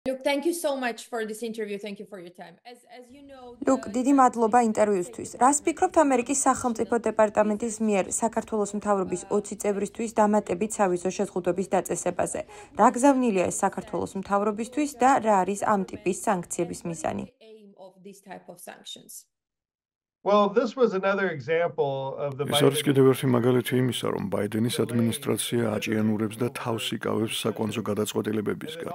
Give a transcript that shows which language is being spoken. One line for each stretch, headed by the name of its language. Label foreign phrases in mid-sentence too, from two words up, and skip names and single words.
English: Look, thank you so much for this interview. Thank you for your time. As you know, Look,
Georgian: დიდი მადლობა ინტერვიუსთვის. რას ფიქრობთ ამერიკის სახელმწიფო დეპარტამენტის მიერ საქართველოს მთავრობის 20 წევრისთვის დამატებით სავიზო შეზღუდვების დაწესებაზე? რა გზავნილია ეს საქართველოს მთავრობისთვის და რა არის ამ ტიპის სანქციების მიზანი? ეს არის კიდევ ერთი მაგალითი იმისა, რომ ბაიდენის ადმინისტრაცია აჭიანურებს და თავს იკავებს საკვანძო გადაწყვეტილებებისგან.